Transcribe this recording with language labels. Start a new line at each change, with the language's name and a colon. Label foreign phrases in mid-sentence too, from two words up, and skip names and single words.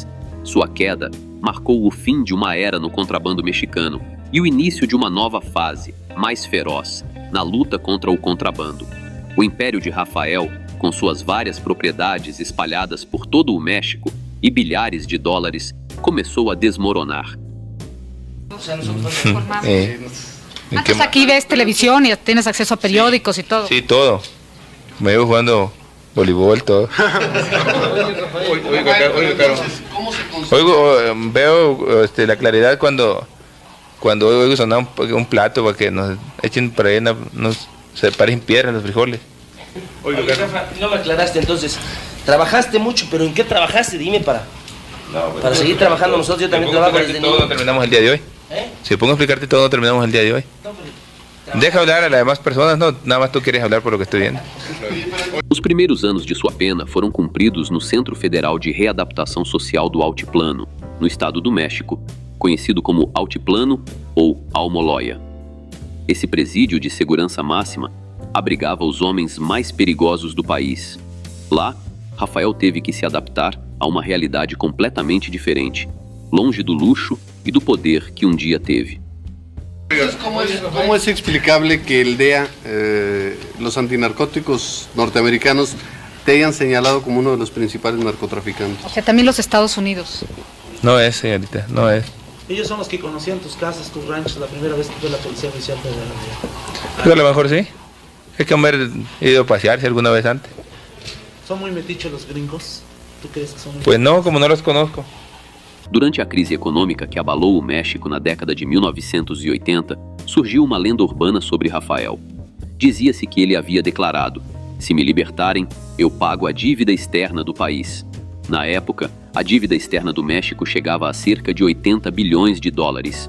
Portuguese: Sua queda marcou o fim de uma era no contrabando mexicano e o início de uma nova fase, mais feroz, na luta contra o contrabando. O império de Rafael, com suas várias propriedades espalhadas por todo o México e bilhares de dólares, começou a desmoronar.
Spanish: Entonces aquí ves televisión y tienes acceso a periódicos y todo. Sí, todo. Me vivo jugando voleibol, todo. Veo la claridad cuando oigo sonar un plato para que nos echen para ahí, nos separen piedras los frijoles. Oye, Rafa, no me aclaraste entonces. Trabajaste mucho, pero ¿en qué trabajaste? Dime para seguir trabajando nosotros. Yo también trabajo desde todo, no terminamos el día de hoy. Si pongo a explicarte todo, no terminamos el día de hoy. Deja hablar a las demás personas, no, nada más tú quieres hablar por lo que estoy viendo.
Portuguese: Os primeiros anos de sua pena foram cumpridos no Centro Federal de Readaptação Social do Altiplano, no estado do México, conhecido como Altiplano ou Almoloya. Esse presídio de segurança máxima abrigava os homens mais perigosos do país. Lá, Rafael teve que se adaptar a uma realidade completamente diferente, longe do luxo e do poder que um dia teve.
Spanish: ¿Cómo es explicable que el DEA, los antinarcóticos norteamericanos, te hayan señalado como uno de los principales narcotraficantes? O sea, también los Estados Unidos. No es, señorita, no es. Ellos son los que conocían tus casas, tus ranchos, la primera vez que fue la Policía Oficial Federal. Pero a lo mejor sí. Es que haber ido a pasearse alguna vez antes. ¿Son muy metichos los gringos? ¿Tú crees que son muy Pues no, como no los conozco.
Portuguese: Durante a crise econômica que abalou o México na década de 1980, surgiu uma lenda urbana sobre Rafael. Dizia-se que ele havia declarado: "Se me libertarem, eu pago a dívida externa do país." Na época, a dívida externa do México chegava a cerca de 80 bilhões de dólares.